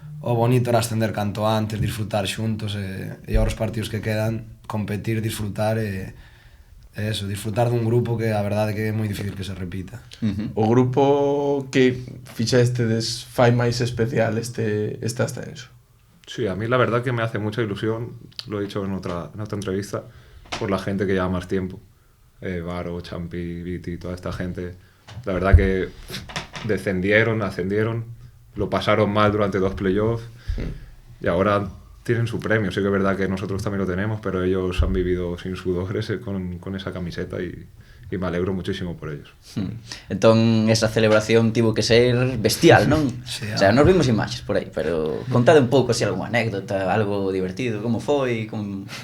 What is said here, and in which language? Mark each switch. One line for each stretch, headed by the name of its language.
Galician: O bonito era ascender canto antes, disfrutar xuntos e aos partidos que quedan, competir, disfrutar e Eso, disfrutar dun grupo que a verdade que é moi difícil que se repita. O grupo que fixestedes fai máis especial este ascenso?
Spanish: Sí, a mí la verdad que me hace mucha ilusión, lo he dicho en otra entrevista, por la gente que lleva más tiempo. Varo, Champi, Viti, toda esta gente. La verdad que descendieron, ascendieron, lo pasaron mal durante 2 playoffs y ahora tienen su premio. Sí que es verdad que nosotros también lo tenemos, pero ellos han vivido sin sudores con esa camiseta y me alegro muchísimo por ellos.
Galician: Entón, esa celebración tivo que ser bestial, non?
Spanish: Sí,
Galician: O sea, nos vimos imaxes por aí, pero contade un pouco así algunha anécdota, algo divertido, como foi, como...